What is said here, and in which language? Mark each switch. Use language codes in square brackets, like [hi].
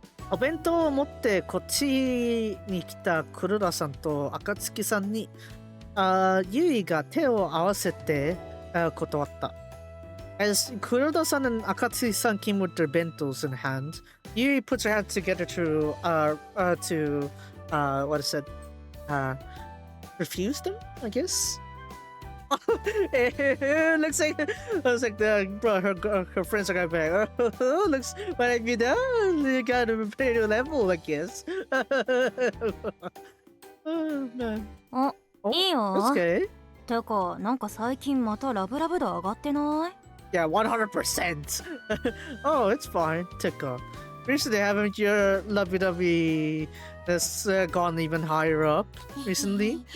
[ja] お弁当を持ってこっちに来た黒田さんと暁さんにユイが手を合わせて断った。 [en] As Kuroda-san and Akatsuki-san came with their bentos in hand, Yui puts her hands together to what is it? Refuse them, I guess. Looks like her friends are going back. Looks like you know, you got a pretty level, I guess. Oh man. [ja] いいよ。 [en] Okay. [ja] てか、なんか最近またラブラブ度上がってない？ [en] Yeah, 100%. Oh, it's fine. Tika. Recently, haven't your lovey-dovey has gone even higher up recently?